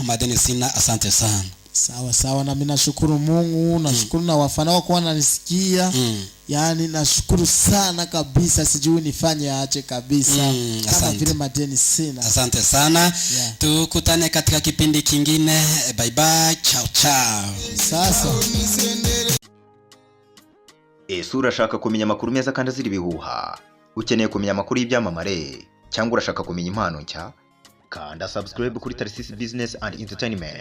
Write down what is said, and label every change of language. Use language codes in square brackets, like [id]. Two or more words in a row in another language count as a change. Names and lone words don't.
[sw] Madeni Sina, asante sana. Sawa na mimi nashukuru Mungu, nashukuru na wafana wako wananisikia. Yaani nashukuru sana kabisa, sijui nifanye aje kabisa. Kama vile Madeni Sina. Asante sana. Tukutane katika kipindi kingine. [en] Bye bye. Ciao. [sw] Sasa [rw] urashaka kumenya amakuru meza kandi azira ibihuha, ukeneye kumenya amakuru y'ibyamamare cyangwa urashaka kumenya impano nshya, kanda subscribe kuri Tarsis Business and Entertainment.